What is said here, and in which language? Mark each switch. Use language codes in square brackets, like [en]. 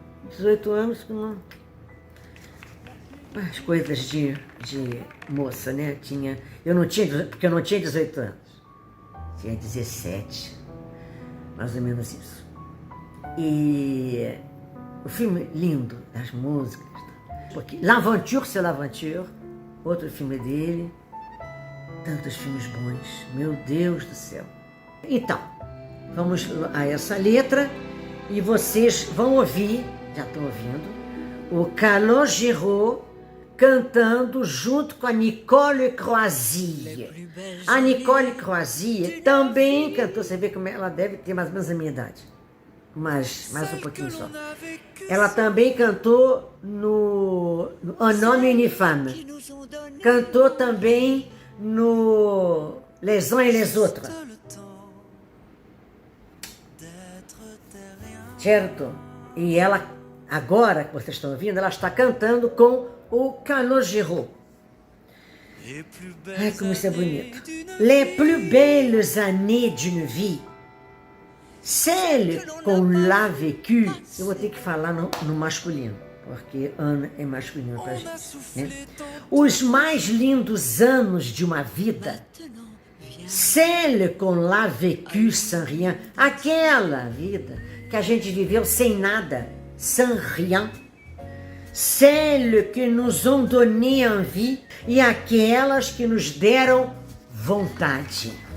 [pt] 18 anos, não. As coisas de moça, né? Porque eu não tinha 18 anos. Tinha 17. Mais ou menos isso. E o filme lindo, as músicas. [fr] L'Aventure, c'est l'Aventure. [pt] Outro filme dele. Tantos filmes bons. Meu Deus do céu. Então, vamos a essa letra e vocês vão ouvir, já estão ouvindo, o Calogero cantando junto com a Nicole Croisille. A Nicole Croisille também cantou, você vê como ela deve ter mais ou menos a minha idade, mais um pouquinho só. Ela também cantou no Un homme et une femme. Cantou também no Les uns et les autres. Certo? E ela, agora que vocês estão ouvindo, ela está cantando com o Calogero. Ai, como isso é bonito. [fr] Les plus belles années d'une vie. Celle qu'on l'a vécu. [pt] Eu vou ter que falar no masculino, porque Ana é masculino pra gente, né? Os mais lindos anos de uma vida [fr] celle qu'on l'a vécue sans rien, [pt] aquela vida que a gente viveu sem nada, [fr] sans rien, celles que nous ont donné envie [pt] e aquelas que nos deram vontade.